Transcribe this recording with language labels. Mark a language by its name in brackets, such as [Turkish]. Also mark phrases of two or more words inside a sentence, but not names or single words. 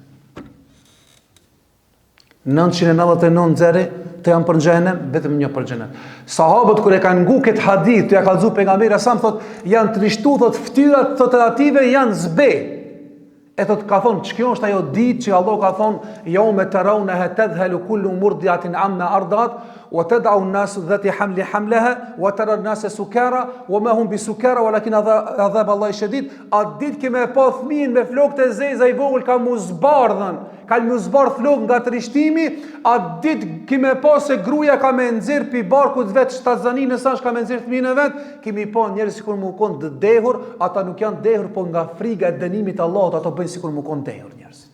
[Albanian] 999 nxjerri të janë për në xhehenem, vetëm një për xhenet. Sahabët kur e kanë ngu këtë hadith, të ja kallëzu pejgamberi sa më thot, janë trishtu, thot ftyrat thot ative janë zbe. E thot ka thonë, që kjo është ajo ditë që Allah ka thonë, [Arabic] يوم ترونها تذهل كل مرضعة عما أرضعت وتضع الناس ذات حمل حملها وترى الناس سكارى وما هم بسكارى ولكن عذاب الله شديد. [Albanian] Atë ditë që me pa fëmijën me flokët e zeza i vogël ka mu zbardhën, ka mu zbardh flokë nga trishtimi, atë ditë që me pa se gruaja ka me nxjerr pi barkut vet shtazanin e sash ka me nxjerr fëmijën e vet, kemi pa njerëz sikur më kon të dehur, ata nuk janë dehur, po nga frika e dënimit të Allahut ato bëjnë sikur më kon dehur njerëzit.